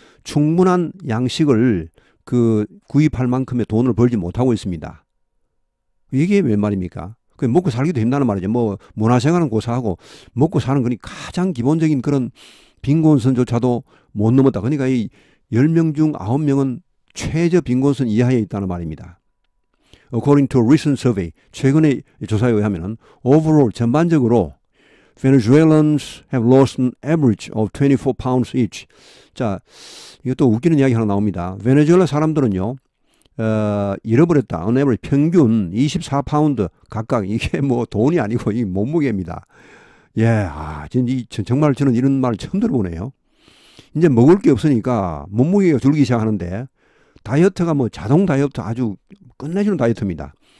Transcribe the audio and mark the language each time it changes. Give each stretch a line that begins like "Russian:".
Korean: 충분한 양식을 구입할 만큼의 돈을 벌지 못하고 있습니다. 이게 웬 말입니까? 먹고 살기도 힘다는 말이죠. 뭐 문화생활은 고사하고 먹고 사는 거니 가장 기본적인 그런 빈곤선조차도 못 넘었다. 그러니까 이 10명 중 9명은 최저 빈곤선 이하에 있다는 말입니다.
English: According to a recent survey,
Korean: 최근의 조사에 의하면
English: overall
Korean: 전반적으로
English: Venezuelans have lost an average of 24 pounds each.
Korean: 자, 이것도 웃기는 이야기 하나 나옵니다. 베네수엘라 사람들은요, 잃어버렸다.
English: on average
Korean: 평균 24파운드 각각. 이게 뭐 돈이 아니고 이 몸무게입니다. 예, 정말 저는 이런 말 처음 들어보네요. 이제 먹을 게 없으니까 몸무게가 줄기 시작하는데 다이어트가 뭐 자동 다이어트 아주 끝내주는 다이어트입니다.